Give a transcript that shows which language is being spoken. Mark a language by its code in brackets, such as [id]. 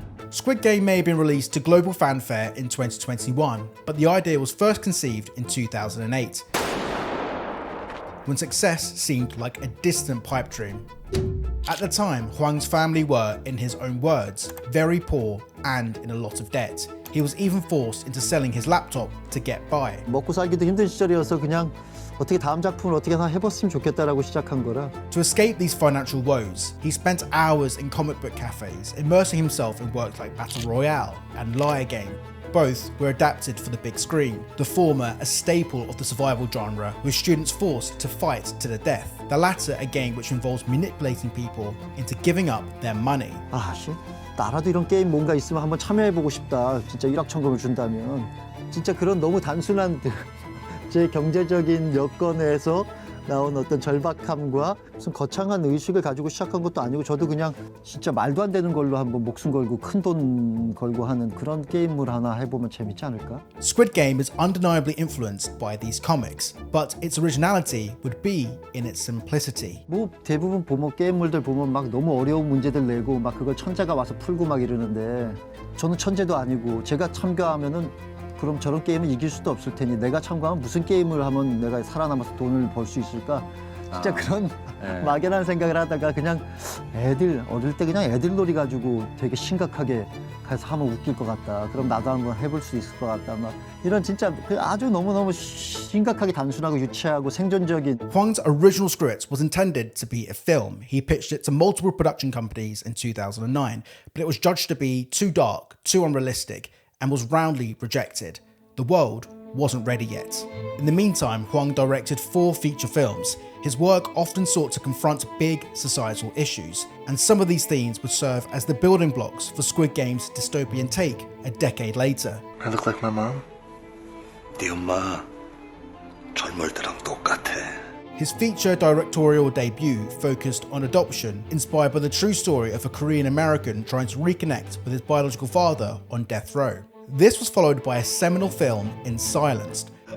[en] Squid Game may have been released to global fanfare in 2021, but the idea was first conceived in 2008. When success seemed like a distant pipe dream. At the time, Hwang's family were, in his own words, very poor and in a lot of debt. He was even forced into selling his laptop to get by. [ko] 먹고 살기도 힘든 시절이어서 그냥 어떻게 다음 작품을 어떻게 하나 해봤으면 좋겠다라고 시작한 거라. [en] To escape these financial woes, he spent hours in comic book cafes, immersing himself in works like Battle Royale and Liar Game. Both were adapted for the big screen, the former a staple of the survival genre, with students forced to fight to the death. The latter a game which involves manipulating people into giving up their money. [ko] 아, 씨, 나라도 이런 게임 뭔가 있으면 한번 참여해보고 싶다. 진짜 일확천금을 준다면. 진짜 그런 너무 단순한 제 경제적인 여건에서 나온 어떤 절박함과 무슨 거창한 의식을 가지고 시작한 것도 아니고 저도 그냥 진짜 말도 안 되는 걸로 한번 목숨 걸고 큰 돈 걸고 하는 그런 게임을 하나 해보면 재밌지 않을까? [en] Squid Game is undeniably influenced by these comics, but its originality would be in its simplicity. [ko] 뭐 대부분 보면 게임물들 보면 막 너무 어려운 문제들 내고 막 그걸 천재가 와서 풀고 막 이러는데 저는 천재도 아니고 제가 참가하면은 그럼 저런 게임은 이길 수도 없을 테니 내가 참가하면 무슨 게임을 하면 내가 살아남아서 돈을 벌 수 있을까? 진짜 그런 막연한 생각을 하다가 그냥 애들 어릴 때 그냥 애들 놀이 가지고 되게 심각하게 가서 하면 웃길 것 같다. 그럼 나도 한번 해볼 수 있을 것 같다. 막 이런 진짜 아주 너무너무 심각하게 단순하고 유치하고 생존적인. [en] Hwang's original script was intended to be a film. He pitched it to multiple production companies in 2009, but it was judged to be too dark, too unrealistic, and was roundly rejected. The world wasn't ready yet. In the meantime, Hwang directed 4 feature films. His work often sought to confront big societal issues, and some of these themes would serve as the building blocks for Squid Game's dystopian take a decade later. I look like my mom? [ko] 네 엄마 젊을 때랑 똑같아. [en] His feature directorial debut focused on adoption, inspired by the true story of a Korean American trying to reconnect with his biological father on death row. This was followed by a seminal film in Silenced.